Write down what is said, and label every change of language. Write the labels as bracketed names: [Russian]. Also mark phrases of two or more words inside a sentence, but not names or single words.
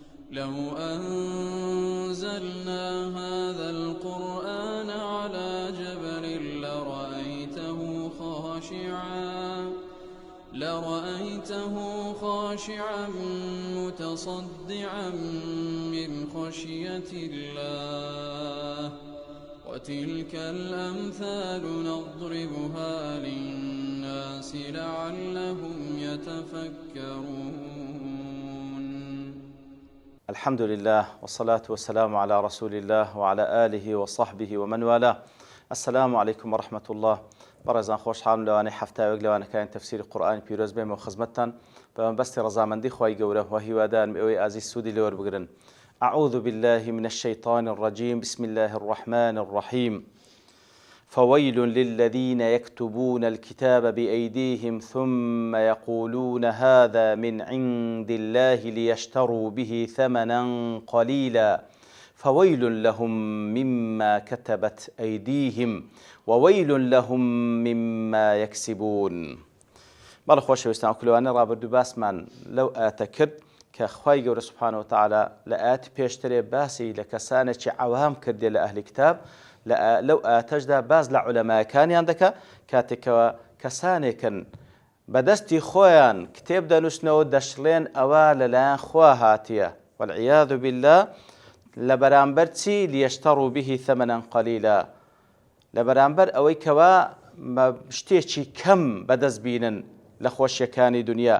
[Arabic] لو أنزلنا هذا القرآن على جبل لرأيته خاشعا متصدعا من خشية الله وتلك الأمثال نضربها للناس لعلهم يتفكرون. الحمد لله والصلاة والسلام على رسول الله وعلى آله وصحبه ومن والاه. السلام عليكم ورحمة الله. [Central Kurdish] بەڕێزان خۆشحاڵم لەوانەی هەفتاوێک لەوانەکانی تەفسیری قورئانی پیرۆز بێمەوە خزمەتتان بە مەبەستی ڕەزامەندی خوای گەورە و هیوادارم ئێوەی ئازیز سوودی لێ وەربگرن. [Arabic] أعوذ بالله من الشيطان الرجيم بسم الله الرحمن الرحيم فويل للذين يكتبون الكتاب بأيديهم ثم يقولون هذا من عند الله ليشتروا به ثمنا قليلا فويل لهم مما كتبت أيديهم وويل لهم مما يكسبون. [Central Kurdish] بەڵێ خۆشەویستان کولەوانەی ڕابردوو باسمان لەو ئاتە کرد کە خوای گەورە [Arabic] سوبحانەهو وتەعالا [Central Kurdish] لە ئاەتی پێشترێ باسی لە کەسانێکی عەوام کردێ لە ئەهلی کتاب، لەو ئاتەشدا باز لە عولەماکانیان دەکا کاتێکەوە کەسانێکن بەدەستی خۆیان کتێب دەنووسنەوە دەشڵێن ئەوە لەلایەن خوا هاتیە [Arabic] والعیاذ بالله [Central Kurdish] لە بەرامبەر چی [Arabic] لیەشتەڕوا به ثەمەنەن قەلیلا، [Central Kurdish] لە بەرامبەر ئەوەی کەوا شتێکی کەم بەدەست بینن لە خۆشیەکانی دنیا.